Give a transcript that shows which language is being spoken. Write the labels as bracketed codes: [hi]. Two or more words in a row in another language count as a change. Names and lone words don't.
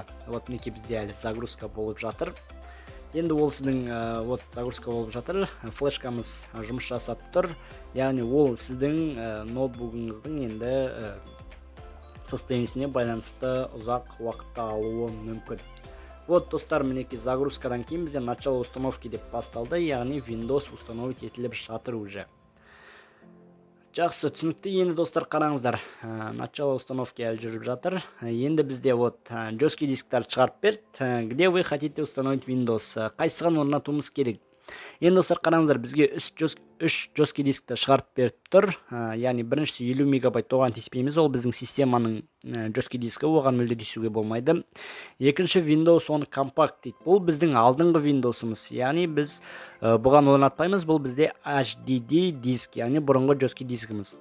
[kk] Вот мінекей бізде әлі загрузка болып жатыр. Енді ол сіздің загрузка болып жатыр, флешкамыз жұмыс жасап тұр. Яғни ол сіздің ноутбугыңыздың енді состояниесіне байланысты ұзақ уақытта алуы мүмкін. Вот достар, мінекей загрузкадан кейін бізде [ru] начало установки [kk] деп басталды, яғни Windows установить етіліп жатыр уже. Жақсы, түсінікті. Енді достар, қараңыздар, [ru] начало установки [kk] әлі жүріп жатыр. Енді бізде [ru] жесткий дисктер [kk] шығарып берді. [ru] Где вы хотите установить Windows? [kk] Қайсыған орнатуымыз керек? Енді достар, қараңыздар, бізге 3 [ru] жесткий дискті [kk] шығарып беріп тұр. Яғни біріншісі 50 мегабайт, оған тиіспейміз, ол біздің системаның [ru] жесткий дискі, [kk] оған мүлде тиісуге болмайды. Екінші Windows 10 компакт дейді. Бұл біздің алдыңғы Windows'ымыз, яғни біз бұған орнатпаймыз, бұл бізде HDD диск, яғни бұрынғы [ru] жесткий дискіміз.